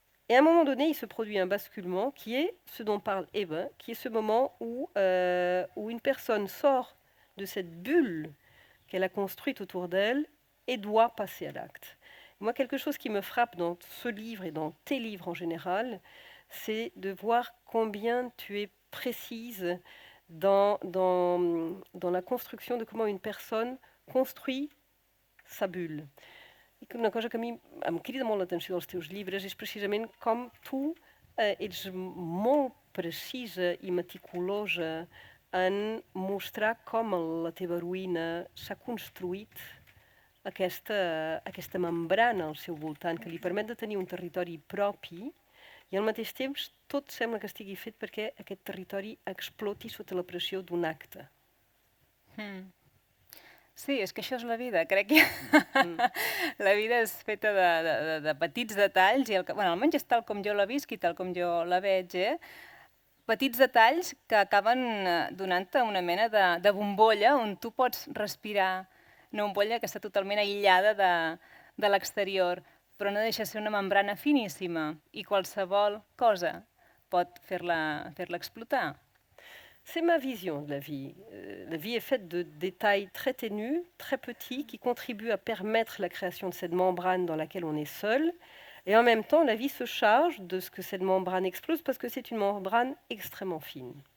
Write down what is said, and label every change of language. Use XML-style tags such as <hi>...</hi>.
<fr>Et à un moment donné, il se produit un basculement qui est ce dont parle Eva, qui est ce moment où une personne sort de cette bulle qu'elle a construite autour d'elle et doit passer à l'acte. Moi, quelque chose qui me frappe dans ce livre et dans tes livres en général, c'est de voir combien tu es précise dans la construction de comment une personne construit sa bulle.</fr> <ca>I que una cosa que a mi em crida molt l'atenció dels teus llibres és precisament com tu ets molt precisa i meticulosa en mostrar com la teva heroïna s'ha construït aquesta membrana al seu voltant que li permet de tenir un territori propi i al mateix temps tot sembla que estigui fet perquè aquest territori exploti sota la pressió d'un acte. Sí, és que això és la vida, crec que la vida és feta de petits detalls, i almenys és tal com jo la visc i tal com jo la veig, petits detalls que acaben donant-te una mena de bombolla on tu pots respirar, una bombolla que està totalment aïllada de l'exterior, però no deixa de ser una membrana finíssima i qualsevol cosa pot fer-la explotar.</ca> <fr>C'est ma vision de la vie. La vie est faite de détails très ténus, très petits, qui contribuent à permettre la création de cette membrane dans laquelle on est seul. Et en même temps, la vie se charge de ce que cette membrane explose parce que c'est une membrane extrêmement fine.</fr>